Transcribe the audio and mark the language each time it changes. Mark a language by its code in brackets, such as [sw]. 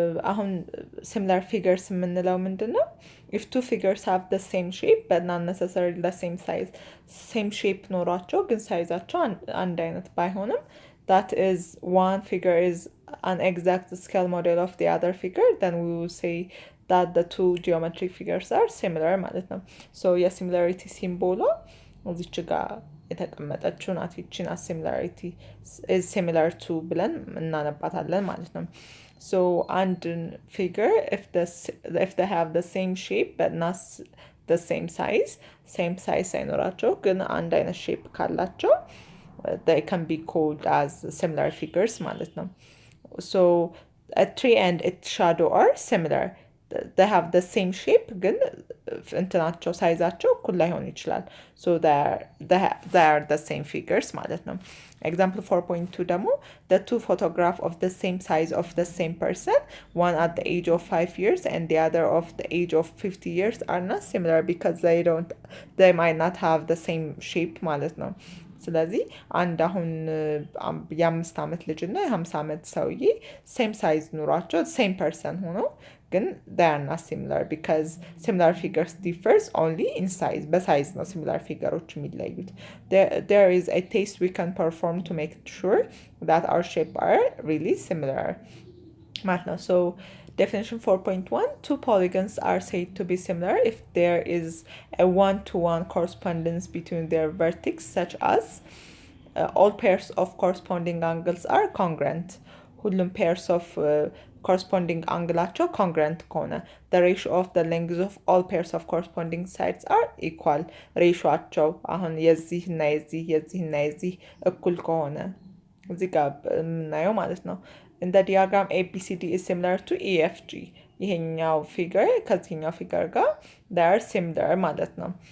[am] አሁን [en] similar figures [am] የምንለው ምንድን ነው? [en] If two figures have the same shape but not necessarily the same size, same shape [am] ኖሯቸው ግን ሳይዛቸው አንድ አይነት ባይሆንም, [en] that is one figure is an exact scale model of the other figure, then we will say that the two geometric figures are similar [am] ማለት ነው. So የሲሚላሪቲ ሲምቦሏ እዚች ጋር የተቀመጠችው ናት። ይቺን [en] similarity is similar to [am] ብለን እናነባታለን ማለት ነው. [en] So and figure if they have the same shape but not the same size [am] ሳይኖራቸው ግን አንድ አይነት [en] shape ካላቸው they can be called as similar figures [am] ማለት ነው. [en] So a tree and its shadow are similar. They have the same shape [am] ግን እንትናቸው ሳይዛቸው እኩል ላይሆን ይችላል. [en] So they are the same figures [am] ማለት ነው. [en] Example 4.2 ደግሞ the two photographs of the same size of the same person, one at the age of 5 years and the other of the age of 50 years are not similar because they might not have the same shape ማለት ነው. [am] ስለዚህ አንድ አሁን የ5 ዓመት ልጅ እና የ50 ዓመት ሰውዬ ሴም ሳይዝ ኑሯቸው ሴም ፐርሰን ሆኖ ግን [en] they are not similar because similar figures differs only in size. [am] በሳይዝ ነው similar figureዎች የሚለዩት. [en] There is a test we can perform to make sure that our shape are really similar [am] ማለት ነው. [en] So definition 4.1, two polygons are said to be similar if there is a one-to-one correspondence between their vertex, such as all pairs of corresponding angles are congruent. [am] ሁሉም [en] pairs of corresponding angleaቸው congruent ከሆነ, the ratio of the lengths of all pairs of corresponding sides are equal. [am] ሬሾአቸው አሁን የዚህ እና የዚህ እኩል ከሆነ እዚህ ጋር የምናየው ማለት ነው. [en] In the diagram ABCD is similar to EFG. [am] ይሄኛው ፊገር ከዚህኛው ፊገር ጋር [en] they are similar [am] ማለት ነው.